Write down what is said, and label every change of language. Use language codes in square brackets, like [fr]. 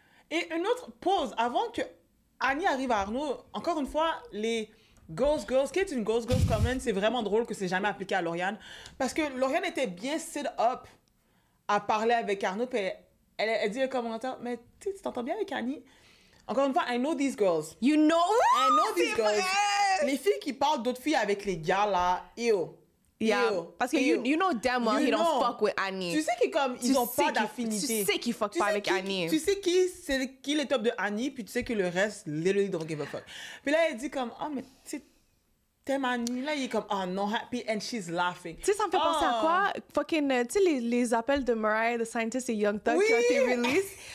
[fr] Et une autre pause, avant que Annie arrive à Arnaud, encore une fois, les Ghost Girls, qui est une Ghost Girls comment, c'est vraiment drôle que c'est jamais appliqué à Lauriane. Parce que Lauriane était bien [en] sit up [fr] à parler avec Arnaud, puis elle dit un commentaire, mais tu t'entends bien avec Annie? Encore une fois, [en] I know these girls. You know? I know these girls. [fr] Les filles qui parlent d'autres filles avec les gars là, ew. [en] Yeah, [fr] parce que [en] you know damn well he don't fuck with Annie. [fr] Tu sais qu'ils comme ils ont pas d'affinité. Tu sais qu'ils fuck pas avec Annie. Tu sais qui est le top de Annie, puis tu sais que le reste [en] literally don't give a fuck. [fr] Puis là elle dit comme mais tu sais t'aimes Annie? Là, il est comme, oh non, happy, [en] and she's laughing. [fr] Tu sais, ça me fait penser à quoi? Fucking, tu sais, les appels de Mariah, The Scientist et Young Thug qui ont été released.